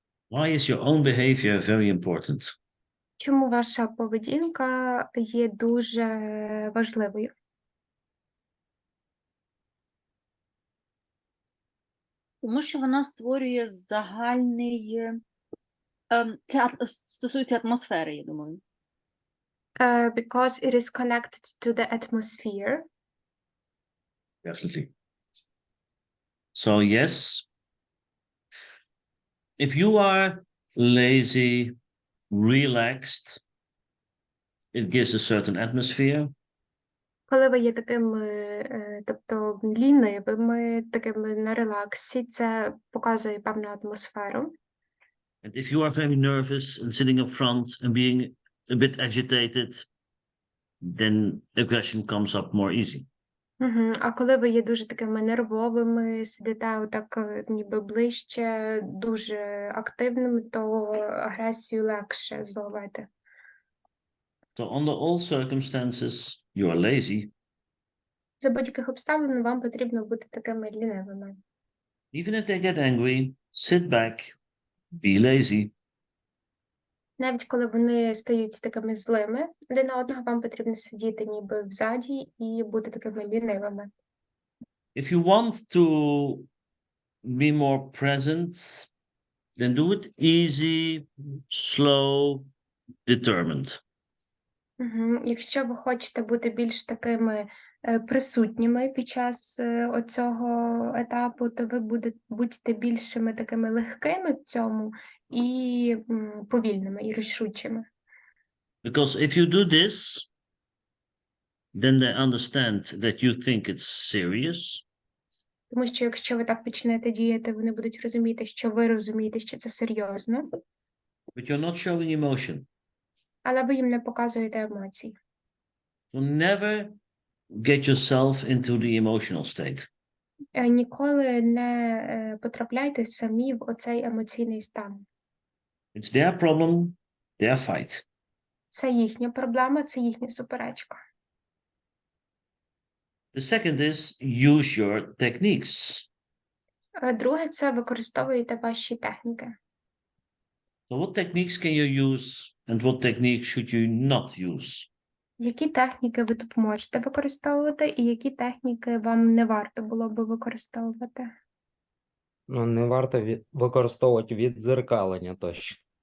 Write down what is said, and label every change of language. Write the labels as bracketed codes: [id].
[en] Why is your own behavior very important? [uk] Чому ваша поведінка є дуже важливою? Тому що вона створює загальний, це стосується атмосфери, я думаю. [en] Because it is connected to the atmosphere. Definitely. So, yes, if you are lazy, relaxed, it gives a certain atmosphere. [uk] Коли ви є такими, тобто лінивими, такими на релаксі, це показує певну атмосферу. [en] And if you are very nervous and sitting up front and being a bit agitated, then aggression comes up more easy. [uk] А коли ви є дуже такими нервовими, сидите отак ніби ближче, дуже активними, то агресію легше зловити. [en] So under all circumstances, you are lazy. [uk] За будь-яких обставин вам потрібно бути такими лінивими. [en] Even if they get angry, sit back, be lazy. [uk] Навіть коли вони стають такими злими один на одного, вам потрібно сидіти ніби взаді і бути такими лінивими. [en] If you want to be more present, then do it easy, slow, determined. [uk] Якщо ви хочете бути більш такими присутніми під час оцього етапу, то ви будьте більшими такими легкими в цьому і повільними, і рішучими. [en] Because if you do this, then they understand that you think it's serious. [uk] Тому що якщо ви так почнете діяти, вони будуть розуміти, що ви розумієте, що це серйозно, [en] But you're not showing emotion. [uk] але ви їм не показуєте емоцій. [en] So never get yourself into the emotional state. [uk] Ніколи не потрапляйте самі в оцей емоційний стан. [en] It's their problem, their fight. [uk] Це їхня проблема, це їхня суперечка. [en] The second is use your techniques. [uk] Друге – це використовуйте ваші техніки. [en] So what techniques can you use and what techniques should you not use? [uk] Які техніки ви тут можете використовувати і які техніки вам не варто було би використовувати? Ну, не варто використовувати віддзеркалення точно.